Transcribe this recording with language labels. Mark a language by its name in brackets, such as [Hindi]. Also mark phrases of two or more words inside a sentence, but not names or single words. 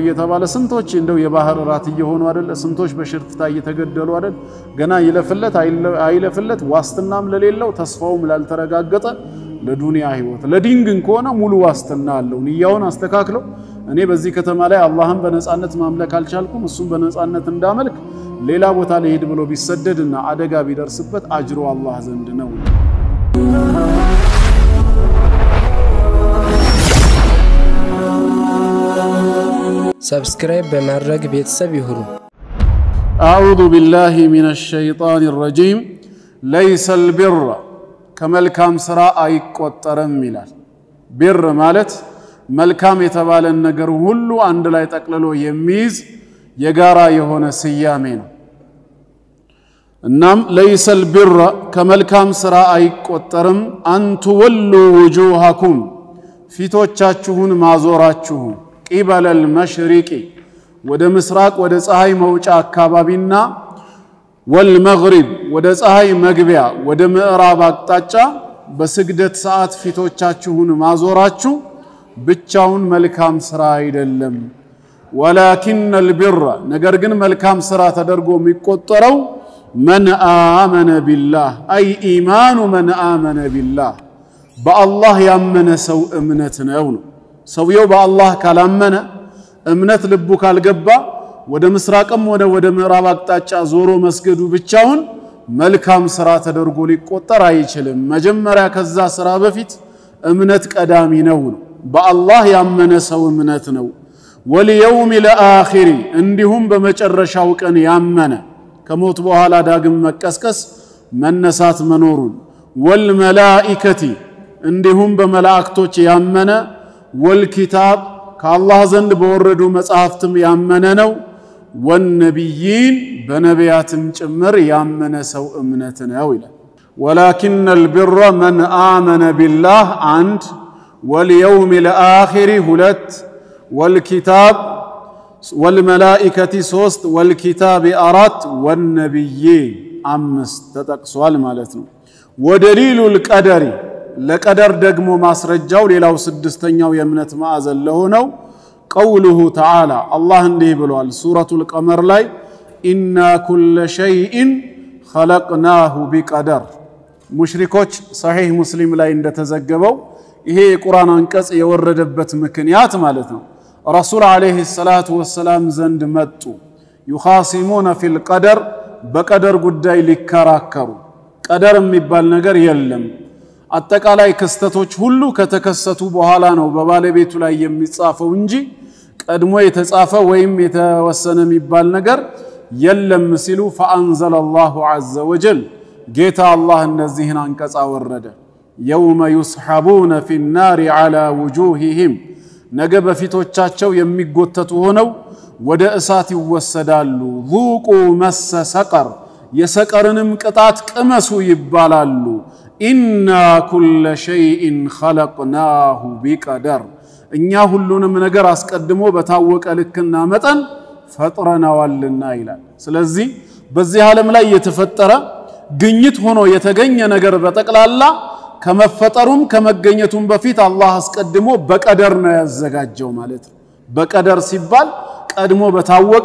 [Amharic] እየተባለ ስንቶች እንደው የባህር ራት እየሆኑ አይደል ስንቶች በሽርፍታ እየተገደሉ አይደል ገና ይለፍለት አይለፍለት ዋስትናም ለሌለው ተስፋውም ላልተረጋገጠ ለዱንያ ህይወት ለዲን ግን ከሆነ ሙሉ ዋስትና አለው ንያውን አስተካክለው እኔ በዚህ ከተማ ላይ አላህን በነጻነት ማምለክ አልቻልኩም እሱም በነጻነት እንዳመልክ ሌላ ቦታ ላይ ሄድ ብሎ ቢሰደድና አደጋ ቢደርስበት አጅሩ አላህ ዘንድ ነው ሰብስክራይብ በማድረግ ቤተሰብ ይሁኑ [Arabic] أعوذ بالله من الشيطان الرجيم ليس البر [Amharic] ከመልካም ስራ አይቆጠርም ይላል ቢር ማለት መልካም የተባለን ነገር ሁሉ አንድ ላይ ጠቅልሎ የሚይዝ የጋራ የሆነ ስያሜ ነው እናም [Arabic] ليس البر [Amharic] ከመልካም ስራ አይቆጠርም [Arabic] أن تولوا وجوهكم [Amharic] ፊቶቻችሁን ማዞራችሁ [Arabic] قبل المشرق [Amharic] ወደ ምስራቅ ወደ ፀሐይ መውጫ አካባቢና والمغرب ወደ ፀሐይ መግቢያ ወደ ምዕራብ አቅጣጫ በስግደት ሰዓት ፊቶቻችሁን ማዞራችሁ ብቻውን መልካም ስራ አይደለም [Arabic] ولكن البر [Amharic] ነገር ግን መልካም ስራ ተደርጎ የሚቆጠረው [Arabic] من آمن بالله أي إيمان من آمن بالله [Amharic] بالله ያመነ ሰው እምነት ነው ሰውየው በአላህ ካላመነ እምነት ልቡ ካልገባ ወደ ምስራቅም ወደ ምዕራብ አቅጣጫ ዞሮ መስገዱ ብቻውን መልካም ስራ ተደርጎ ሊቆጠር አይችልም መጀመሪያ ከዛ ስራ በፊት እምነት ቀዳሚ ነው በአላህ ያመነ ሰው እምነት ነው [Arabic] واليوم الآخر [Amharic] እንዲሁም በመጨረሻው ቀን ያመነ ከሞት በኋላ ዳግም መቀስቀስ መነሳት መኖሩን ወልመላኢከቲ እንዲሁም በመላእክቶች ያመነ ወልኪታብ ከአላህ ዘንድ በወረዱ መጽሐፍትም ያመነ ነው [Arabic] والنبيين بنبياتم [Amharic] ጭምር ያመነ ሰው እምነት ነው ይላል [Arabic] ولكن البر من آمن بالله عند واليوم الآخر [Amharic] ሁለት والكتاب والملائكة ሶስት والكتاب አራት والنبيين አምስት ተጠቅሷል ማለት ነው [Arabic] ودليل القدر [Amharic] ለቀደር ደግሞ ማስረጃው ሌላው ስድስተኛው የእምነት ማዕዘን ለሆነው [Arabic] قوله تعالى الله [Amharic] እንዲህ ብሏል ሱረቱል ቀመር ላይ [Arabic] إنا كل شيء خلقناه بقدر [Amharic] ሙሽሪኮች صحيح ሙስሊም ላይ እንደተዘገበው ይሄ የቁርአን አንቀጽ የወረደበት ምክንያት ማለት ነው [Arabic] الرسول عليه الصلاة والسلام [Amharic] ዘንድ መጡ [Arabic] يخاصمون في القدر [Amharic] በቀደር ጉዳይ ሊከራከሩ ቀደር የሚባል ነገር የለም አጠቃላይ ክስተቶች ሁሉ ከተከሰቱ በኋላ ነው በባለቤቱ ላይ የሚጻፈው እንጂ ቀድሞ የተጻፈ ወይም የተወሰነ የሚባል ነገር የለም ሲሉ [Arabic] فانزل الله عز وجل [Amharic] ጌታ አላህ እነዚህን አንቀጽ አወረደ [Arabic] يوم يسحبون في النار على وجوههم [Amharic] ነገ በፊቶቻቸው የሚጎተቱ ሆነው ወደ እሳት ይወሰዳሉ [Arabic] ذوقوا مس سقر [Amharic] የሰቀርንም ቅጣት ቅመሱ ይባላሉ [Arabic] إنا كل شيء خلقناه بقدر [Amharic] እኛ ሁሉንም ነገር አስቀድሞ በታወቀ ልክና መጠን ፈጥረናዋልና ይላል ስለዚህ በዚህ ዓለም ላይ የተፈጠረ ግኝት ሆኖ የተገኘ ነገር በጠቅላላ ከመፈጠሩም ከመገኘቱም በፊት አላህ አስቀድሞ በቀደር ነው ያዘጋጀው ማለት ነው በቀደር ሲባል ቀድሞ በታወቀ